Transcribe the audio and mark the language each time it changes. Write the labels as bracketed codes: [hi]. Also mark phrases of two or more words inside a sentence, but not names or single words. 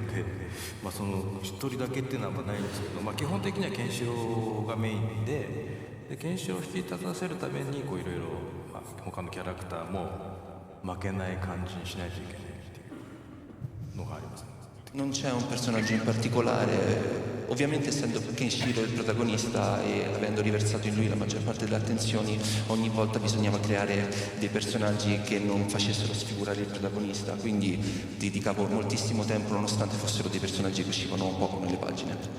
[ja] で、その一人だけっていうのはないんですけど、基本的にはケンシロウがメインでケンシロウを引き立たせるためにこういろいろ他のキャラクターも負けない感じにしないといけないっていうのがありますね。 [it] Non c'è un personaggio in particolare, ovviamente essendo Kenshiro il protagonista e avendo riversato in lui la maggior parte delle attenzioni, ogni volta bisognava creare dei personaggi che non facessero sfigurare il protagonista, quindi dedicavo moltissimo tempo nonostante fossero dei personaggi che uscivano poco nelle pagine.